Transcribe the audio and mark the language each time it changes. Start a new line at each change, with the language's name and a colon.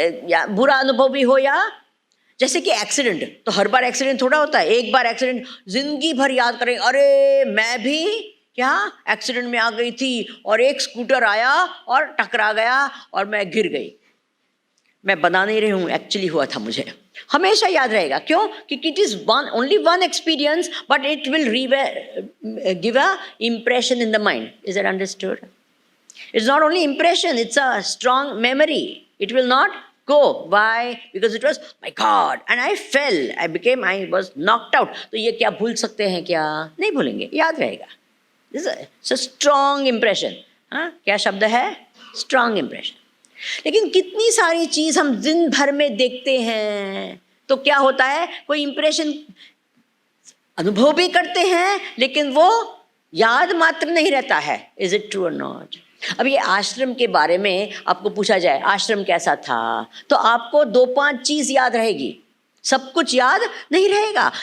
Hindi: या बुरा अनुभव भी हो, या जैसे कि एक्सीडेंट, तो हर बार एक्सीडेंट थोड़ा होता है, एक बार एक्सीडेंट जिंदगी भर याद करें, अरे मैं भी क्या एक्सीडेंट में आ गई थी और एक स्कूटर आया और टकरा गया और मैं गिर गई, मैं बना नहीं रही हूँ, एक्चुअली हुआ था मुझे। हमेशा याद रहेगा। क्यों?
English: क्योंकि it is only one experience, but it will give a impression in the mind. Is it understood? It's not only impression, it's a strong memory. It will not go. Why? Because it was my God and I fell, I was knocked out.
Hindi: तो ये क्या भूल सकते हैं क्या? नहीं भूलेंगे, याद रहेगा।
English: This is a strong impression.
Hindi: हाँ, क्या शब्द है?
English: Strong impression.
Hindi: लेकिन कितनी सारी चीज हम दिन भर में देखते हैं, तो क्या होता है? कोई इंप्रेशन अनुभव भी करते हैं लेकिन वो याद मात्र नहीं रहता है।
English: Is it true or not?
Hindi: अब ये आश्रम के बारे में आपको पूछा जाए, आश्रम कैसा था, तो आपको 2-5 चीज याद रहेगी, सब कुछ याद नहीं रहेगा।